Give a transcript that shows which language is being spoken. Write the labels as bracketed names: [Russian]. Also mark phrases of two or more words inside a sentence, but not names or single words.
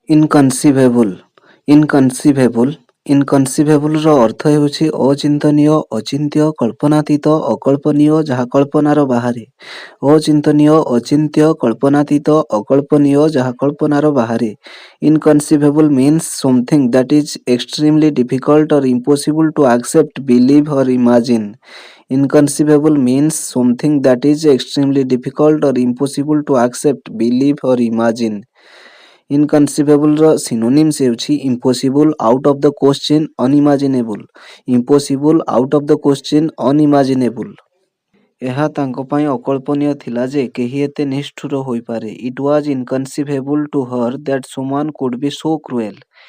[English] inconceivable inconceivable [Odia] ଇନକନସିଭେବୁଲର ଅର୍ଥ ହେଉଛି ଅଚିନ୍ତନୀୟ, ଅଚିନ୍ତ୍ୟ, କଳ୍ପନାତୀତ, ଅକଳ୍ପନୀୟ, ଯାହା କଳ୍ପନାର ବାହାରେ। ଅଚିନ୍ତନୀୟ, ଅଚିନ୍ତ୍ୟ, କଳ୍ପନାତୀତ, ଅକଳ୍ପନୀୟ, ଯାହା କଳ୍ପନାର ବାହାରେ। [English] Inconceivable means something that is extremely difficult or impossible to accept, believe, or imagine. Inconceivable means something that is extremely difficult or impossible to accept, believe, or imagine. inconceivable's synonyms ହେଉଛି impossible, out of the question, unimaginable. impossible, out of the question, unimaginable. [Odia] ଏହା ତାଙ୍କ ପାଇଁ ଅକଳ୍ପନୀୟ ଥିଲା ଯେ କେହି ଏତେ ନିଷ୍ଠୁର ହୋଇପାରେ। [English] It was inconceivable to her that someone could be so cruel.